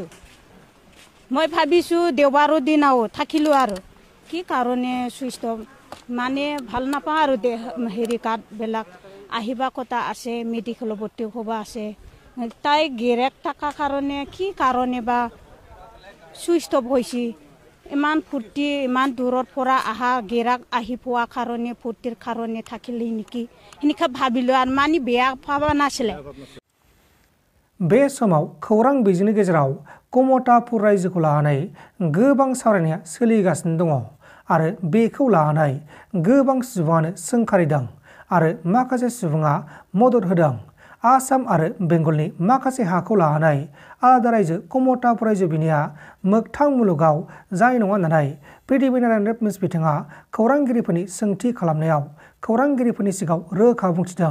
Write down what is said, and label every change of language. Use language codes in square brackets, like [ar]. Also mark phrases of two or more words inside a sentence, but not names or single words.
[as] মই ভাবিছোঁ দেওবাৰৰ দিনাও থাকিলোঁ আৰু কি কাৰণে চুইচ অফ, মানে ভাল নাপাওঁ আৰু হেৰি কাৰ্ডবিলাক আহিবা কথা আছে, মেডিকেলত ভৰ্তি হ'ব আছে। তাই গিৰেক থকাৰ কাৰণে কি কাৰণে বা চুইচ অফ হৈছে। ইমান ফূৰ্তি, ইমান দূৰৰ পৰা অহা গিৰাক আহি পোৱা কাৰণে ফূৰ্তিৰ কাৰণে থাকিলে নেকি সেনেকৈ ভাবিলোঁ আৰু, মানে বেয়া ভাবা নাছিলে। [brx] बे समाव खौरां बिजोंनि गेजेराव कमतापुर रायजोखौ लानानै गोबां सावरायनाया सोलिगासिनो दङ आरो बेखौ लानानै गोबां सुबुङानो सोंखारिदों आरो माखासे सुबुङा मदद होदों। आसाम आरो बेंगलनि माखासे हाखौ लानानै आलादा रायजो कमतापुर रायजो बिनिया मोगथां मुलुगाव जाय नङा होननानै पृथ्वी नारायण रेडमिस बिथाङा खौरांगिरिफोरनि सोंथि खालामनायाव खौरांगिरिफोरनि सिगाङाव रोखा बुंथिदों।